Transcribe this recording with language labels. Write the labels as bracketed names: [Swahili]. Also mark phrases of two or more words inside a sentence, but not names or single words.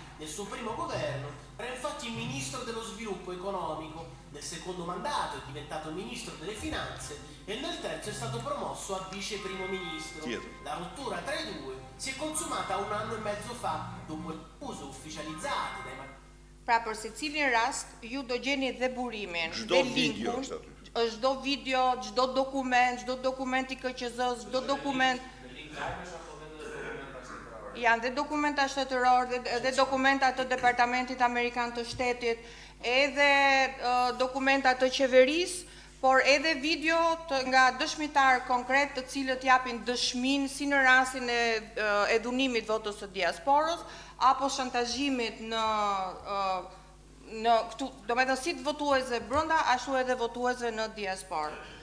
[Italian] Nel suo primo governo era infatti ministro dello sviluppo economico, nel secondo mandato è diventato ministro delle finanze e nel terzo è stato promosso a vice primo ministro. La rottura tra i due si è consumata 1 anno e mezzo fa, dopo le accuse ufficializzate dai [Albanian] Pra për secilin rast, ju do gjeni dhe burimin, dhe linkun, çdo video, çdo dokument i KQZ-s, çdo dokument. Janë dhe dokumenta shtetëror, dhe dokumenta të Departamentit Amerikan të Shtetit, edhe dokumenta të qeverisë, por edhe video nga dëshmitar konkret të cilët japin dëshmin si në rastin e dhunimit votës së diasporës, apo shantazhimit në këtu, do me thënë si të votuesve brenda, ashtu edhe votuesve në diasporë.